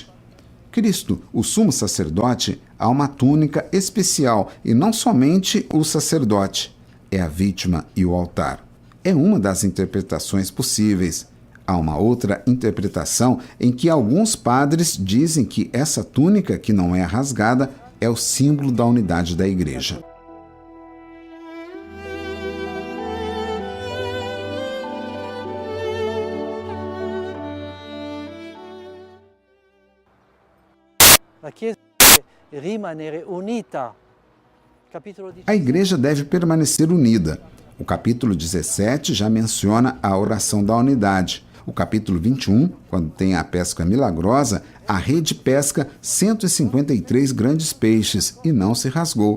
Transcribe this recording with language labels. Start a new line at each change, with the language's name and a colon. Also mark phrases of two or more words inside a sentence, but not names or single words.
Portuguese: Cristo, o sumo sacerdote, há uma túnica especial e não somente o sacerdote, é a vítima e o altar. É uma das interpretações possíveis. Há uma outra interpretação em que alguns padres dizem que essa túnica, que não é rasgada, é o símbolo da unidade da Igreja.
Italian: La Chiesa deve rimanere unita.
Portuguese: A Igreja deve permanecer unida. O capítulo 17 já menciona a oração da unidade. O capítulo 21, quando tem a pesca milagrosa, a rede pesca 153 grandes peixes e não se rasgou.